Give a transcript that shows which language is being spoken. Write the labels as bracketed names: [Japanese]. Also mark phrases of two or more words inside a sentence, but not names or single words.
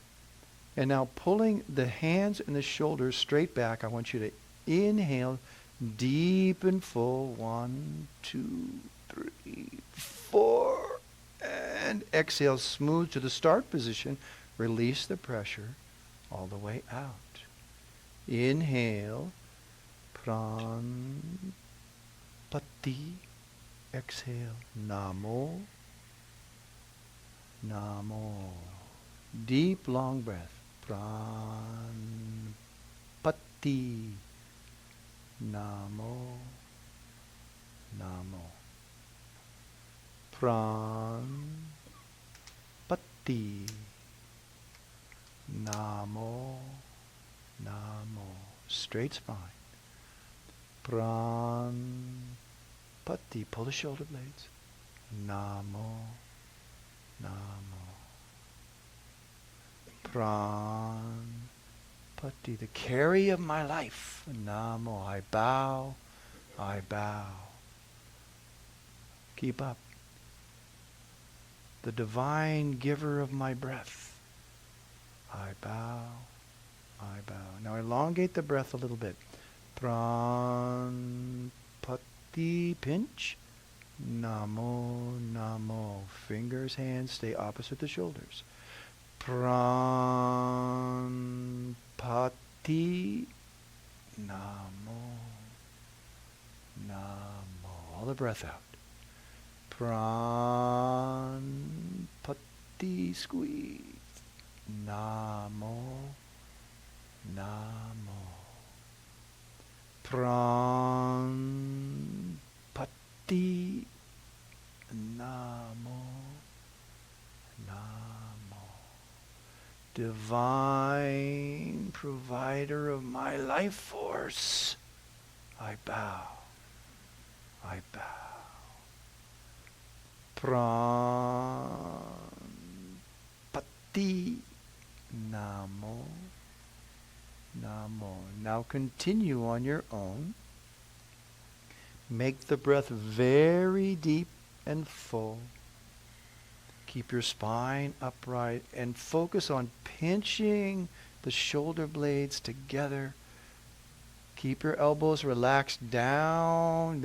[English] And now pulling the hands and the shoulders straight back, I want you to inhale deep and full. 1, 2, 3, 4. And exhale smooth to the start position. Release the pressure all the way out. [Sanskrit] Inhale. Pran Pati. Exhale. Namo. Namo. [English] Deep, long breath. [Sanskrit] Pran Pati. Namo. Namo. Pran Pati. Namo. Namo. [English] Straight spine. [Sanskrit] Pran Pati. [English] Pull the shoulder blades. [Sanskrit] Namo. Namo. Pran Pati. [English] The carry of my life. Namo. I bow. I bow. Keep up. The divine giver of my breath. I bow. I bow. Now elongate the breath a little bit. [Sanskrit] Pran Pati. Pinch. Namo. Namo. [English] Fingers, hands stay opposite the shoulders. [Sanskrit] Pran Pati. Namo. Namo. [English] All the breath out. [Sanskrit] Pran Pati. Squeeze. Namo. Namo. Pran Pati. Namo. Namo. [English] Divine provider of my life force, I bow. I bow. [Sanskrit] Pran Pati. Namo. Namo. [English] Now continue on your own. Make the breath very deep and full. Keep your spine upright and focus on pinching the shoulder blades together. Keep your elbows relaxed down.